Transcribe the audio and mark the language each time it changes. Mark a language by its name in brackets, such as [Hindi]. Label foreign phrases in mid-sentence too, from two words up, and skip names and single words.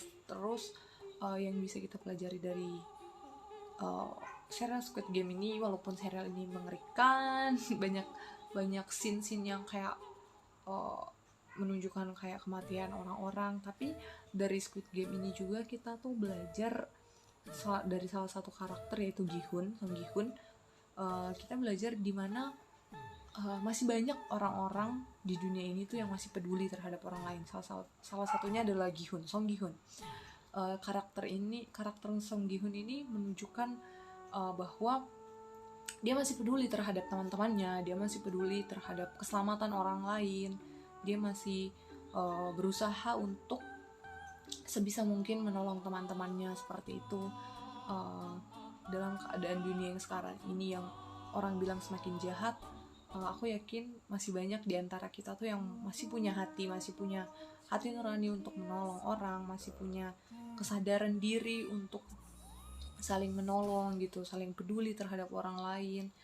[Indonesian] Terus yang bisa kita pelajari dari serial Squid Game ini, walaupun serial ini mengerikan, banyak scene-scene yang kayak menunjukkan kayak kematian orang-orang, tapi dari Squid Game ini juga kita tuh belajar dari salah satu karakter yaitu Gi-hun, Song Gi-hun. Kita belajar di mana masih banyak orang-orang di dunia ini tuh yang masih peduli terhadap orang lain. Salah satunya adalah Gi-hun, Song Gi-hun. karakter Song Gi Hun ini menunjukkan bahwa dia masih peduli terhadap teman-temannya, dia masih peduli terhadap keselamatan orang lain, dia masih berusaha untuk sebisa mungkin menolong teman-temannya seperti itu. Dalam keadaan dunia yang sekarang ini yang orang bilang semakin jahat, aku yakin masih banyak di antara kita tuh yang masih punya hati nurani untuk menolong orang, masih punya kesadaran diri untuk saling menolong gitu, saling peduli terhadap orang lain.